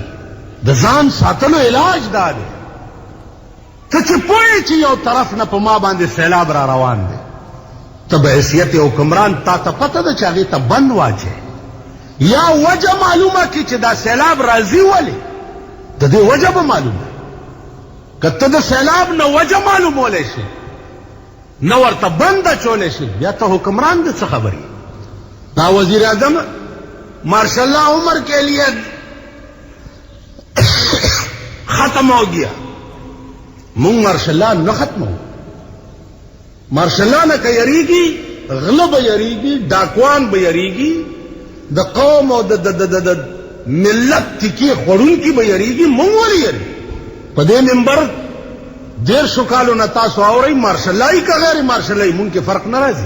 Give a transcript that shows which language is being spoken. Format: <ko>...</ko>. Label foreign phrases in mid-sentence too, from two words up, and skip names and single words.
<ps>د ځان ساتلو علاج دا دی، ته چې پوهې چې یو طرف نه په ما باندې سیلاب را روان دی، ته به حیثیت حکمران تا ته پته ده چې هغې ته بند واچې، یا وجه معلومه کړي چې دا سیلاب راځي ولې، د دې وجه به معلومه. که ته د سیلاب نه وجه معلومولی شي، نه ورته بند اچولی شي، بیا ته حکمران د څه خبرې.</ps> <ur>دا وزیر اعظم مارشاء اللہ عمر کے لیے ختم ہو گیا.</ur> <ps>مونږ مارشاء اللہ نه</ps> <ur>ختم ہو،</ur> <ps>مارشاء اللہ نه که یریږي غله به یریږي، ډاکوان به یریږي، د قوم او د ملت تکي خوړونکي به یریږي، مونږ ولې یریږو؟ په دې منبر 150 کالو نه تاسو اورئ مارشاء اللهي که غیر مارشاء اللهي، مونږ کې فرق نه راځي.</ps>